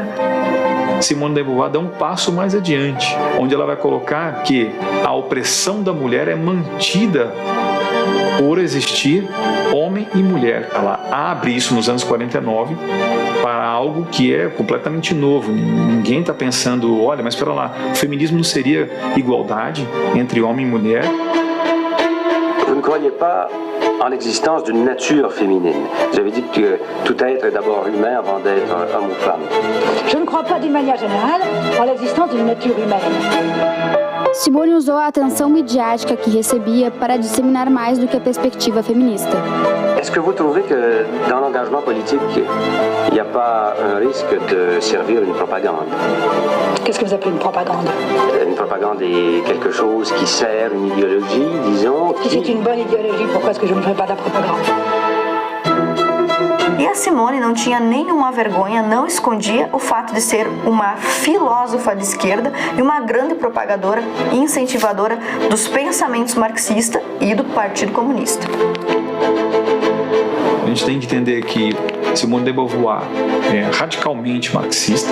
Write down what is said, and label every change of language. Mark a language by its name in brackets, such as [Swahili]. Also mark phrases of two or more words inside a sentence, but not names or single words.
[Portuguese] Simone de Beauvoir dá um passo mais adiante, onde ela vai colocar que a opressão da mulher é mantida por existir homem e mulher. Ela abre isso nos anos 49 para algo que é completamente novo. Ninguém está pensando, olha, mas espera lá, o feminismo não seria igualdade entre homem e mulher? [French] Vous ne croyez pas en l'existence d'une nature féminine. Vous avez dit que tout être est d'abord humain avant d'être homme ou femme. Je ne crois pas d'une manière générale en l'existence d'une nature humaine. [Portuguese] Simone usou a atenção midiática que recebia para disseminar mais do que a perspectiva feminista. [French] Est-ce que vous trouvez que dans l'engagement politique, il n'y a pas un risque de servir une propagande? Qu'est-ce que vous appelez une propagande? Une propagande est quelque chose qui sert une idéologie, disons. Si c'est une bonne idéologie, pourquoi est-ce que je ne ferais pas de la propagande? [Portuguese] E a Simone não tinha nenhuma vergonha, não escondia o fato de ser uma filósofa de esquerda e uma grande propagadora e incentivadora dos pensamentos marxistas e do Partido Comunista. A gente tem que entender que Simone de Beauvoir é radicalmente marxista.